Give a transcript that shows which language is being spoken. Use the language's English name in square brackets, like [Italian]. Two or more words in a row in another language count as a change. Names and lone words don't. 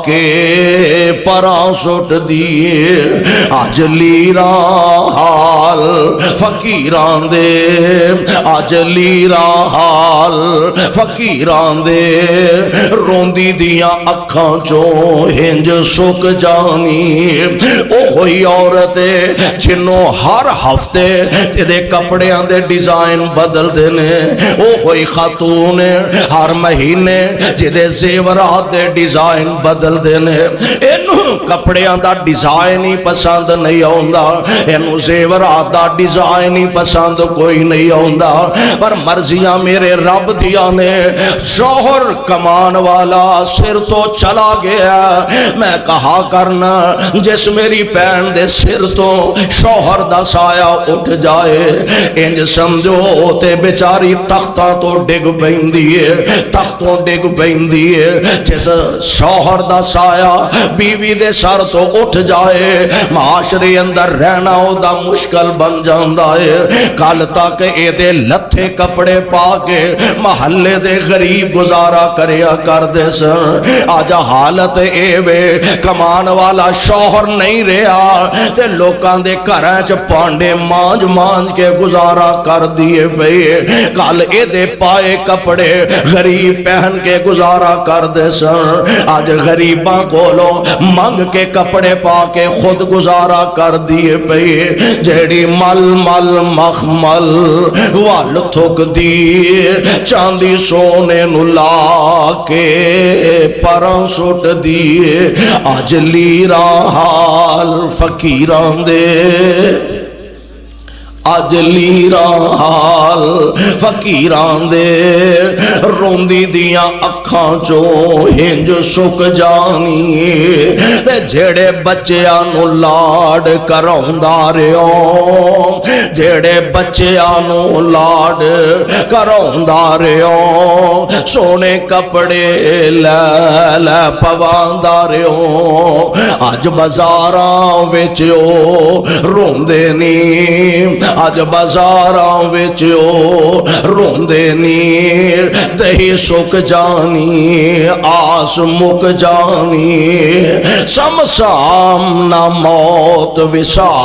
[Punjabi] پراں سٹ دیے اج لیراں حال فقیراں دے اج لیراں حال فقیراں دے روندی دیاں اکھاں چوں ہنج سک جانی او ہوئی عورت جنوں ہر ہفتے دے کپڑیاں دے ڈیزائن بدل دینے او ہوئی خاتون ہر مہینے جدے زیورات دے ڈیزائن بدل دینے اینوں کپڑیاں دا ڈیزائن ہی پسند نہیں آوندا اینوں زیورات دا ڈیزائن ہی پسند کوئی نہیں آوندا پر مرضیاں میرے رب دیاں نے شوہر کمان والا سر تو چلا گیا میں کہا کرنا جس میری بہن دے سر تو شوہر دا سایہ اٹھ جائے انج سمجھو تے بیچاری تختاں تو ڈگ پیندی ہے تختوں ڈگ پیندی ہے جس شوہر دا سایہ بیوی دے سر تو اٹھ جائے معاشرے اندر رہنا او دا مشکل بن جاندا ہے کل تک اے دے لتھے کپڑے پا کے محلے دے غریب گزارا کریا کر دے سن آج حالت اے وے کمان والا شوہر نہیں رہا تے لوکاں دے گھراں چ پانڈے مانج مانج کے گزارا کر دیے پئے کل اے دے پائے کپڑے غریب پہن کے گزارا کر دے سن آج غریباں کولوں منگ کے کپڑے پا کے خود گزارا کر دیے پئے جیڑی مل مل مخمل وال تھک دی چاندی سونے نو لا کے پراں سٹ دیے اج لیراں حال فقیراں دے اج لیراں حال فقیراں دے روندی دیاں اکھاں چوں ہنج سک جانی تے جھڑے بچیاں نو لاڈ کراوندا رہیو جھڑے بچیاں نو لاڈ کراوندا رہیو سونے کپڑے لے لے پواندا رہیو اج بازاراں وچ او روندے نی اج بازاراں وچ او روندے نی دہی سک جانی آس مک جانی سمسام نہ موت وسار